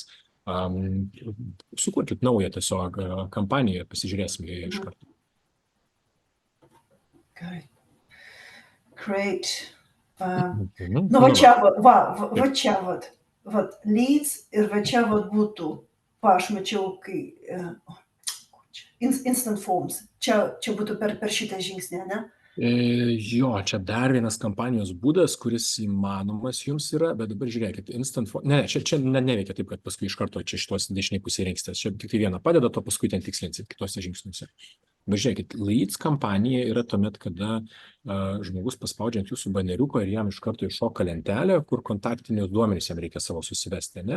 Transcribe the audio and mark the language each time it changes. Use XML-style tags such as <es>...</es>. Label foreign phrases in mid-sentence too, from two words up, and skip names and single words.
<lt>Sukurkit naują tiesiog kampaniją, pasižiūrėsim joje iš karto. Gerai. Great. Va čia, va čia, leads ir va čia būtų, aš mačiau, kai</lt> <en>instant forms,</en> <lt>čia būtų per šitą žingsnį, ne? Jo, čia dar vienas kampanijos būdas, kuris įmanomas jums yra, bet dabar žiūrėkit,</lt> <en>instant form,</en> <lt>čia neveikia taip, kad paskui iš karto čia šitos dešiniai pusėje rinksitės, čia tik tai vieną padeda, to paskui ten tikslinsit kitose žingsniuose. Bet žiūrėkit, leads kampanija yra tuomet, kada žmogus paspaudžia ant jūsų baneriuko ir jam iš karto iššoka lentelė, kur kontaktinius duomenys jam reikia savo susivesti, ne?</lt>